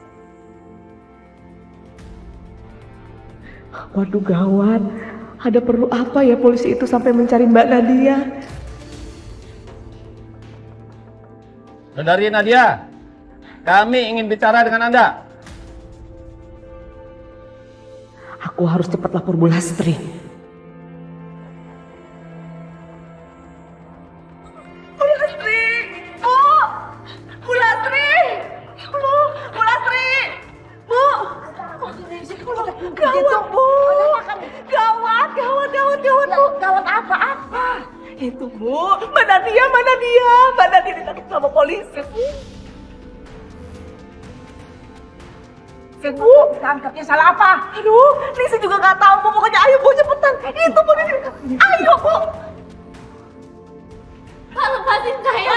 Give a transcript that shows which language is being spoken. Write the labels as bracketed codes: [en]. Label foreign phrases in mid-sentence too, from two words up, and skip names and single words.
[id] Waduh, gawat. Ada perlu apa ya polisi itu sampai mencari Mbak Nadia? Saudari Nadia, kami ingin bicara dengan Anda. Aku harus cepat lapor Bu Lastri. Bu Lastri! Bu! Bu Lastri! Ya Allah, Bu Lastri! Bu! Gawat, Bu! Gawat, gawat, gawat, gawat, Bu! Gawat apa? Itu, Bu! Mbak Nadia! Mbak Nadia ditangkap sama polisi, Bu! Bu, tangkapnya salah apa? Aduh, Lisa juga nggak tahu, Bu. Pokoknya ayo, Bu, cepetan. Itu, Bu, ayo, Bu. Pak, lepasin saya.